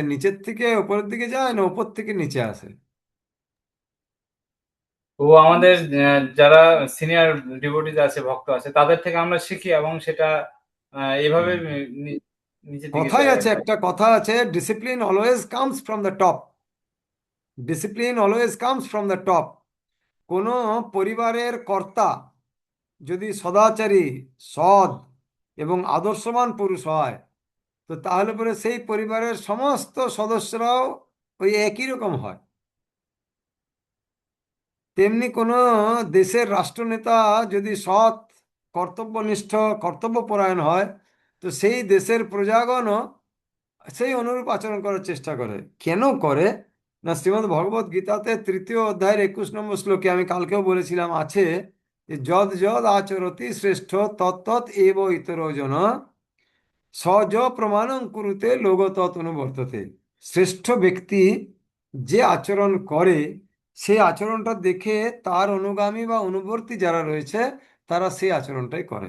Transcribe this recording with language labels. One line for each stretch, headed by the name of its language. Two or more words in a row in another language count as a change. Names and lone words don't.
Bangla: নিচের থেকে ওপরের দিকে যায় না উপর থেকে নিচে আসে? ও আমাদের যারা
English: senior devotees
Bangla: আছে, ভক্ত আছে, তাদের থেকে আমরা শিখি এবং সেটা এইভাবে নিচের দিকে কথাই যায় আর আছে, কি। একটা কথা আছে,
English: discipline always comes from the top. discipline always comes from the top.
Bangla: কোনো পরিবারের কর্তা যদি সদাচারী, সৎ এবং আদর্শবান পুরুষ হয়, তো তাহলে পরে সেই পরিবারের সমস্ত সদস্যরাও ওই একই রকম হয়। তেমনি কোনো দেশের রাষ্ট্রনেতা যদি সৎ, কর্তব্যনিষ্ঠ, কর্তব্যপরায়ণ হয়, তো সেই দেশের প্রজাগণও সেই অনুরূপ আচরণ করার চেষ্টা করে। কেন করে না, শ্রীমদ্ ভগবত গীতাতে 3য় অধ্যায়ের 21 নম্বর শ্লোকে আমি কালকেও বলেছিলাম আছে যে
Sanskrit: যদ যদ আচরতি শ্রেষ্ঠ তত্তৎ এব ইতরজন সজ প্রমাণং কুরুতে লোক তৎ অনুবর্ততে।
Bangla: শ্রেষ্ঠ ব্যক্তি যে আচরণ করে সেই আচরণটা দেখে তার অনুগামী বা অনুবর্তী যারা রয়েছে তারা সেই আচরণটাই করে।